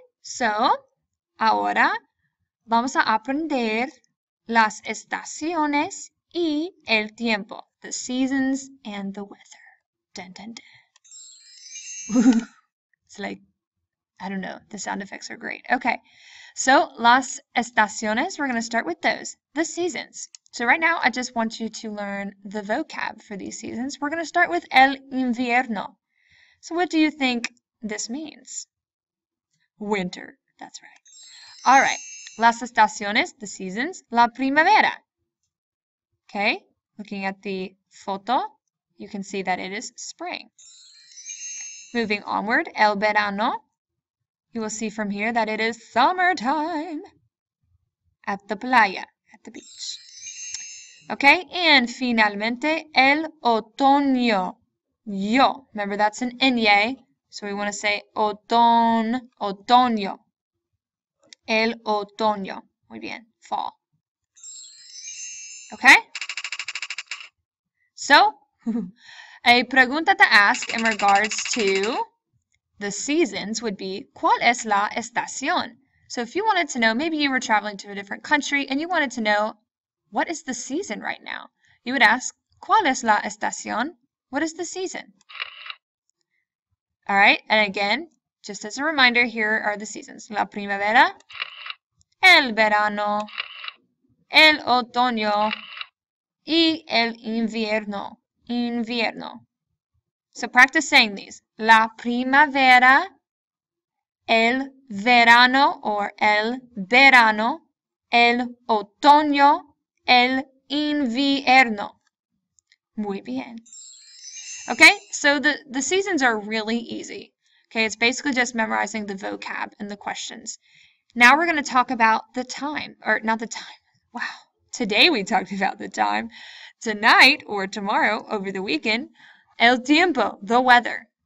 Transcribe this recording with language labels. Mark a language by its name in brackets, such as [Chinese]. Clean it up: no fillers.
[Spanish] So, ahora vamos a aprender las estaciones y el tiempo. [English] The seasons and the weather. Dun, dun, dun. It's like, I don't know, the sound effects are great. Okay, so [Spanish] las estaciones, [English] we're going to start with those. The seasons. So right now, I just want you to learn the vocab for these seasons. We're going to start with el invierno. So what do you think this means? Winter. That's right. All right. [Spanish] Las estaciones, [English] the seasons. La primavera. Okay. Looking at the photo, you can see that it is spring. Moving onward, el verano. You will see from here that it is summertime at the playa, at the beach. Okay, and finalmente, el otoño. Yo. Remember, that's an ñ, so we want to say otoño. [Spanish] El otoño. Muy bien, [English] fall. Okay? So, a pregunta to ask in regards to the seasons would be, [Spanish] ¿cuál es la estación? [English] So if you wanted to know, maybe you were traveling to a different country and you wanted to know, what is the season right now? You would ask, [Spanish] ¿cuál es la estación? [English] What is the season? All right, and again, just as a reminder, here are the seasons. [Spanish] La primavera, el verano, el otoño, y el invierno. Invierno. [English] So practice saying these. [Spanish] La primavera, el verano or el verano, el otoño, el invierno. Muy bien. [English] Okay, so the seasons are really easy. Okay, it's basically just memorizing the vocab and the questions. Now we're going to talk about the time, or not the time. Wow, today we talked about the time. Tonight or tomorrow over the weekend, [Spanish] el tiempo, [English] the weather.